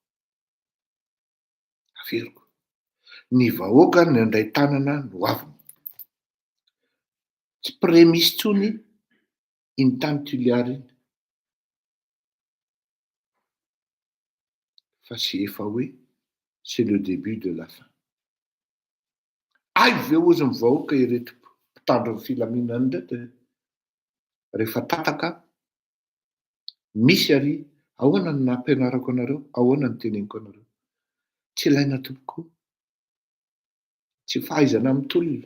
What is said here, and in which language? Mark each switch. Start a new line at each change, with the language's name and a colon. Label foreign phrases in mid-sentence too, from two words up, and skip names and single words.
Malagasy: Averiko. Ny vahoaka no andray tanana no hoavina. Tsy premisy tsony iny tany Tuliary iny. Fa sy efa hoe
French: c'est le début de la fin.
Malagasy: Ay ve ozy ny vahoaka ireto mpitandro ny filaminany reto rehefa tataka misy ary ahoana ny nampianarako anareo, ahoana ny teneniko anareo. Tsy ilaina tompoko. Tsy fahaizana mitolona.